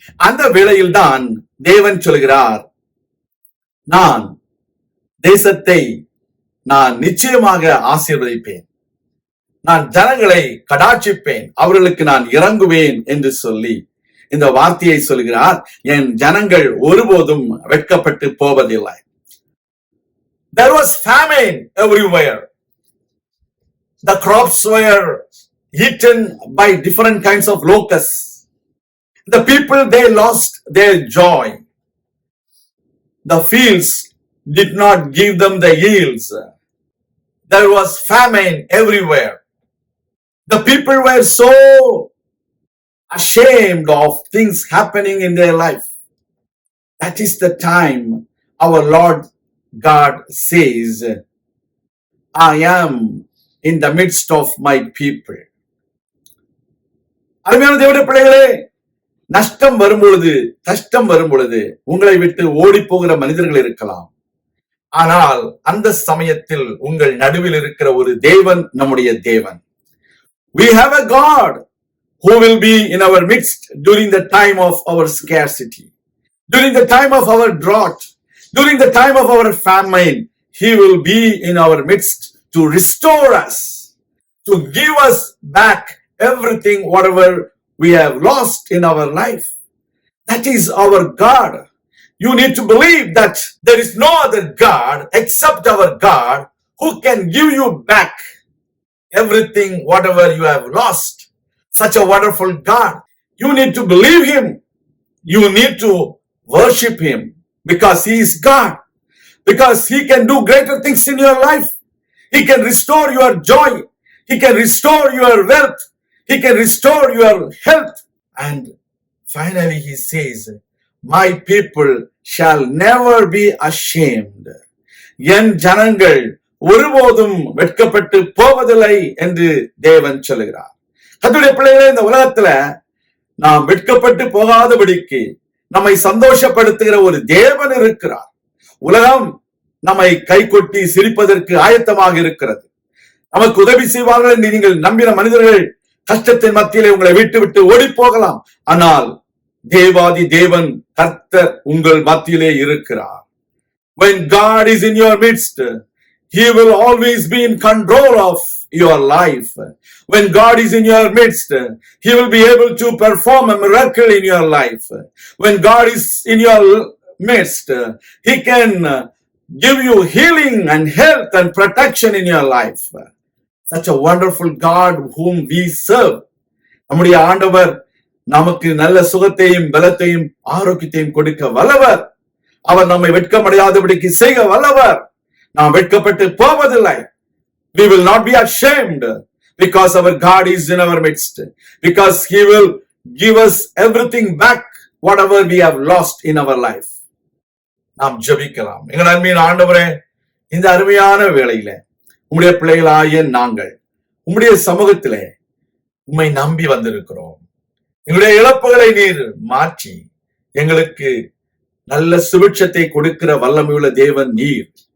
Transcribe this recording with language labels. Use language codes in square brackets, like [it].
[ta] அந்த வேளையில் தான் தேவன் சொல்கிறார், நான் தேசத்தை நான் நிச்சயமாக ஆசீர்வதிப்பேன், நான் ஜனங்களை கடாட்சிப்பேன், அவர்களுக்கு நான் இறங்குவேன் என்று சொல்லி இந்த வார்த்தையை சொல்கிறார். என் ஜனங்கள் ஒருபோதும் வெட்கப்பட்டு போவதில்லை. [en] There was famine everywhere. The crops were eaten by different kinds of locusts. The people, they lost their joy. The fields did not give them the yields. There was famine everywhere. The people were so ashamed of things happening in their life. That is the time our Lord God says, I am in the midst of my people. [ta] அருமையான தேவனுடைய பிள்ளைகளே, நஷ்டம் வரும்பொழுது, கஷ்டம் வரும்பொழுது உங்களை விட்டு ஓடி போகிற மனிதர்கள் இருக்கலாம். ஆனால் அந்த சமயத்தில் உங்கள் நடுவில் இருக்கிற ஒரு தேவன் நம்முடைய தேவன். [en] We have a God who will be in our midst during the time of our scarcity, during the time of our drought, during the time of our famine. He will be in our midst to restore us, to give us back everything, whatever we have lost in our life. That is our God. You need to believe that there is no other God except our God who can give you back everything, whatever you have lost. Such a wonderful God. You need to believe Him. You need to worship Him because He is God. Because He can do greater things in your life. He can restore your joy. He can restore your wealth. He can restore your health. And finally He says, my people shall never be ashamed. [ta] என் ஜனங்கள் ஒருபோதும் வெட்கப்பட்டு போவதில்லை என்று தேவன் சொல்லுகிறார். கர்த்தருடைய பிள்ளைகளே, இந்த உலகத்துல நாம் வெட்கப்பட்டு போகாதபடிக்கு நம்மை சந்தோஷப்படுத்துகிற ஒரு தேவன் இருக்கிறார். உலகம் நம்மை கைகொட்டி சிரிப்பதற்கு ஆயத்தமாக இருக்கிறது. நமக்கு உதவி செய்வார்கள் என்று நீங்கள் நம்பின மனிதர்கள் கஷ்டத்தின் மத்தியிலே உங்களை விட்டு விட்டு ஓடி போகலாம். ஆனால் தேவாதி தேவன் கர்த்தர் உங்கள் மத்தியிலே இருக்கிறார். [en] When God is in your midst, He will always be in control of your life. When God is in your midst, He will be able to perform a miracle in your life. When God is in your midst, He can give you healing and health and protection in your life. Such a wonderful God whom we serve. [ta] நம்முடைய ஆண்டவர் நமக்கு நல்ல சுகத்தையும் பலத்தையும் ஆரோக்கியத்தையும் கொடுக்க வல்லவர். அவர் நம்மை வெட்கமடையாதபடிக்கு செய்ய வல்லவர். நாம் வெட்கப்பட்டு போவதில்லை. [en] We will not be ashamed because our God is in our midst. Because He will give us everything back, whatever we have lost in our life. [ta] நாம் ஜெபிக்கலாம். எங்கள் அருமையான ஆண்டவரே, இந்த அருமையான வேளையில உம்முடைய பிள்ளைகளாகிய நாங்கள் உம்முடைய சமூகத்திலே உம்மை நம்பி வந்திருக்கிறோம். எங்களுடைய இழப்புகளை நீர் மாற்றி எங்களுக்கு நல்ல சுபிட்சத்தை கொடுக்கிற வல்லமையுள்ள தேவன் நீர்.